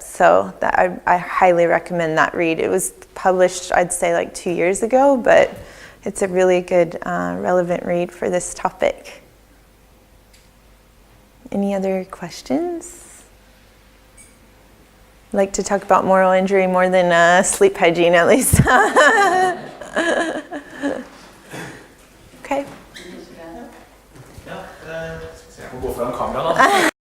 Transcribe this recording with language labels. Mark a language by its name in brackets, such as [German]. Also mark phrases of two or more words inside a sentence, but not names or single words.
[English] So that I highly recommend that read. It was published, I'd say, like 2 years ago, but it's a really good, relevant read for this topic. Any other questions? Like to talk about moral injury more than sleep hygiene, at least. Okay. [Norwegian] Ja, skal vi se, jeg må gå foran kamera nå.